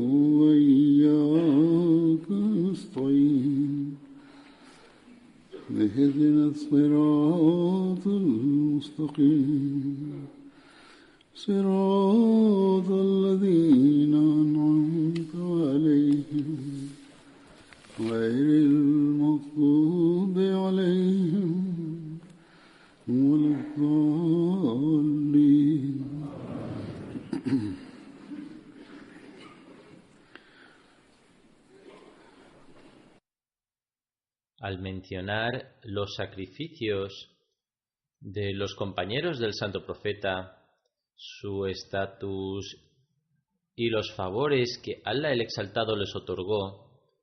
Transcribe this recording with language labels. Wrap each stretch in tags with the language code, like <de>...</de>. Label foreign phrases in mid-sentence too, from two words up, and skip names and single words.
<ar>وإياك نستعين اهدنا الصراط المستقيم صراط الذين أنعمت عليهم غير المغضوب عليهم ولا الضالين.</ar> <es>Al mencionar los sacrificios de los compañeros del Santo Profeta, su estatus y los favores que Allah el Exaltado les otorgó,</es>